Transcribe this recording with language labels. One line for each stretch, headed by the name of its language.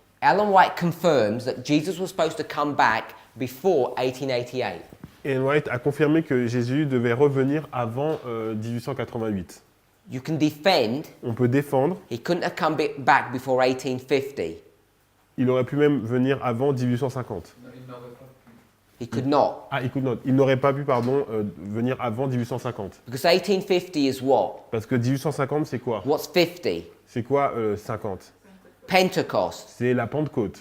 English: Ellen White confirms that Jesus was supposed to come back before 1888.
French: Et White a confirmé que Jésus devait revenir avant 1888.
English: You can defend
French: On peut défendre,
English: he couldn't have come back before 1850.
French: il aurait pu même venir avant 1850. Non, il n'aurait pas pu.
English: He could not.
French: Ah, écoute, non, il n'aurait pas pu, venir avant 1850.
English: Because 1850 is what?
French: Parce que 1850, c'est quoi?
English: What's 50?
French: C'est quoi 50?
English: Pentecost.
French: C'est la Pentecôte.